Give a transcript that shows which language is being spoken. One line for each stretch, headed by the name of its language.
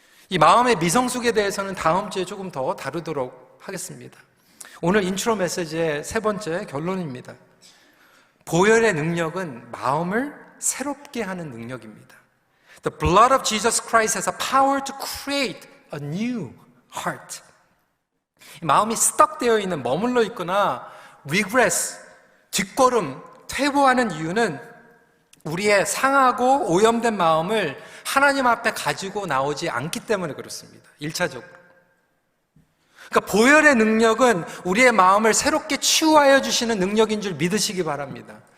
Korean: 이 마음의 미성숙에 대해서는 다음 주에 조금 더 다루도록 하겠습니다. 오늘 인트로 메시지의 3번째 결론입니다. 보혈의 능력은 마음을 새롭게 하는 능력입니다.
English: The blood of Jesus Christ has a power to create a new heart.
Korean: 마음이 스떡되어 있는, 머물러 있거나 regress, 뒷걸음, 퇴보하는 이유는 우리의 상하고 오염된 마음을 하나님 앞에 가지고 나오지 않기 때문에 그렇습니다. 1차적으로. 그러니까 보혈의 능력은 우리의 마음을 새롭게 치유하여 주시는 능력인 줄 믿으시기 바랍니다.